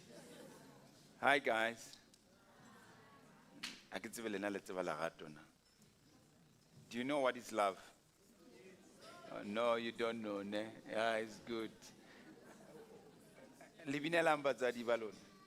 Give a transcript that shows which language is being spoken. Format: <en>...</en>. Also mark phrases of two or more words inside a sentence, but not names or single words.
<en>Hi guys.</en> <st>A ke tsebe lena le tseba lerato na.</st> <en>Do you know what is love? No, you don't know, ne? Yeah, it's good.</en> <st>Libinelang batswadi ba lona.</st>